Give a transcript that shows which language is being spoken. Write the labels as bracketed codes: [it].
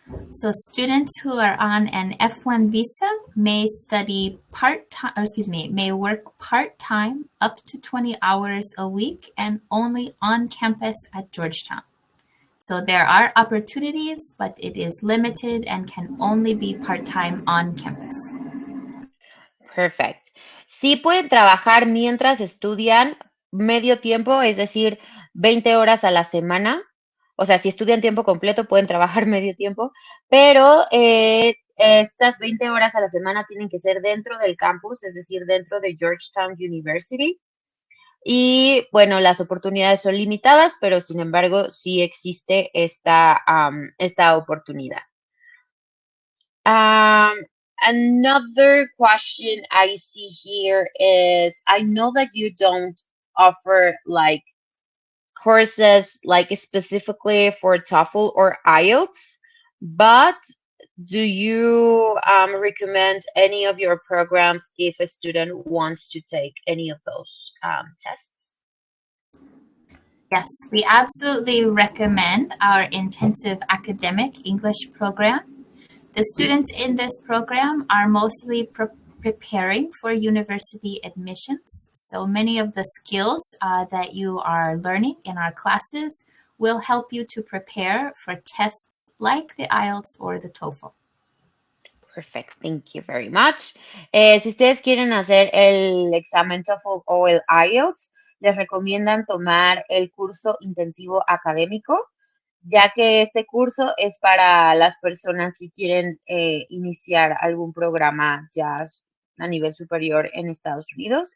[en] So students who are on an F1 visa may study part-time, or excuse me, may work part-time up to 20 hours a week and only on campus at Georgetown. So there are opportunities, but it is limited and can only be part-time on campus. Perfect. [es] Sí pueden trabajar mientras estudian medio tiempo, es decir, 20 horas a la semana. O sea, si estudian tiempo completo, pueden trabajar medio tiempo, pero estas 20 horas a la semana tienen que ser dentro del campus, es decir, dentro de Georgetown University. Y bueno, las oportunidades son limitadas, pero sin embargo, sí existe esta oportunidad. [en] Um, Another question I see here is, I know that you don't offer like courses like specifically for TOEFL or IELTS, but do you recommend any of your programs if a student wants to take any of those tests? Yes, we absolutely recommend our intensive academic English program. The students in this program are mostly preparing for university admissions. So many of the skills that you are learning in our classes will help you to prepare for tests like the IELTS or the TOEFL. Perfect, thank you very much. [es] Si ustedes quieren hacer el examen TOEFL o el IELTS, les recomiendan tomar el curso intensivo académico, ya que este curso es para las personas que quieren iniciar algún programa ya a nivel superior en Estados Unidos.